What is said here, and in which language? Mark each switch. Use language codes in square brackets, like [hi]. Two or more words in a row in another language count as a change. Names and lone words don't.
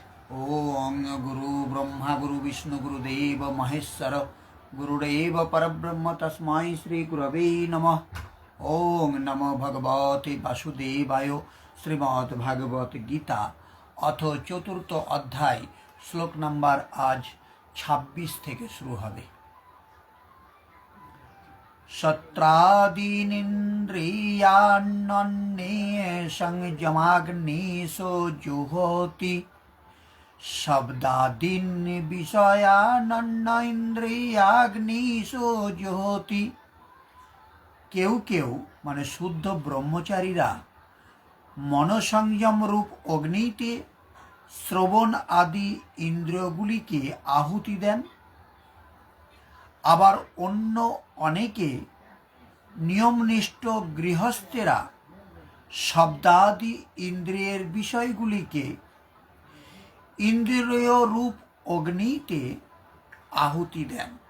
[sa] ओं गुरु ब्रह्मा गुरु विष्णु गुरुदेव महेश्वर गुरुदेव परब्रह्म तस्मै श्री गुरवे नमः। ओं नमो भगवते वासुदेवाय। [hi] श्रीमद्भागवत गीता अथ चतुर्थ अध्याय श्लोक नम्बर आज 26 [bn] থেকে শুরু হবে। [sa] शत्रादीनिन्द्रियाण्ये संयमाग्निशो जुहोति शब्दादीन् विषयान् इंद्रियाग्निशो जुहोति। [bn] কেউ কেউ মানে শুদ্ধ ব্রহ্মচারীরা মনসংযম রূপ অগ্নিতে শ্রবণ আদি ইন্দ্রিয়গুলিকে আহুতি দেন। আবার অন্য অনেকে নিয়মনিষ্ঠ গৃহস্থেরা শব্দাদি ইন্দ্রিয়ের বিষয়গুলিকে ইন্দ্রিয় রূপ অগ্নিতে আহুতি দেন।